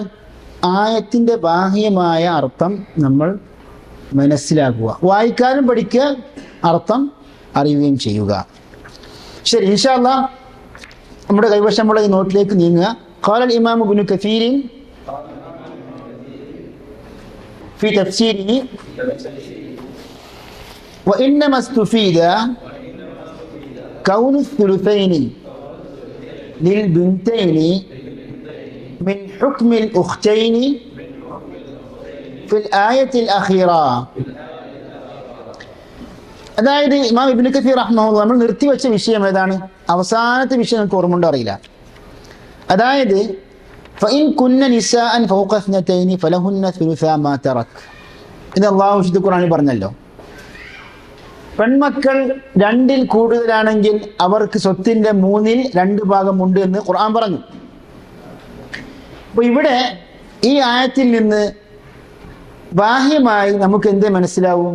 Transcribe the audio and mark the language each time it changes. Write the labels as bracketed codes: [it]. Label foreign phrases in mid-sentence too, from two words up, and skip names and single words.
[ml] ആയത്തിൻ്റെ ബാഹ്യമായ അർത്ഥം നമ്മൾ മനസ്സിലാക്കുക, വായിക്കാനും പഠിക്കുക, അർത്ഥം അറിയുകയും ചെയ്യുക. ശരി, [ar] إن شاء الله [ml] നമ്മുടെ കൈവശമുള്ള ഈ നോട്ടിലേക്ക് നീങ്ങുക. [ar] قال الإمام ابن كثير في تفسيره وإنما استفيد كون الثلثين للبنتين من حكم الأختين في الآية الأخيرة. [ml] അതായത് ഇമാം ഇബ്നു കസീർ റഹ്മഹുല്ലാഹ് നമ്മൾ നിർത്തിവെച്ച വിഷയം ഏതാണ്? അവസാനത്തെ വിഷയം നമുക്ക് ഓർമ്മ അറിയില്ല. [ar] അതായത് فإن كن نساء فوق اثنتين فلهن ثلثا ما ترك. [ml] ഇത് അല്ലാഹു വിശുദ്ധ ഖുർആനിൽ പറഞ്ഞല്ലോ. പെൺമക്കൾ 2-ൽ കൂടുതലാണെങ്കിൽ അവർക്ക് സ്വത്തിന്റെ 3-ൽ 2 ഭാഗമുണ്ട് എന്ന് ഖുർആൻ പറഞ്ഞു. അപ്പോൾ ഇവിടെ ഈ ആയത്തിൽ നിന്ന് ബാഹ്യമായി നമുക്ക് എന്ത് മനസ്സിലാവും?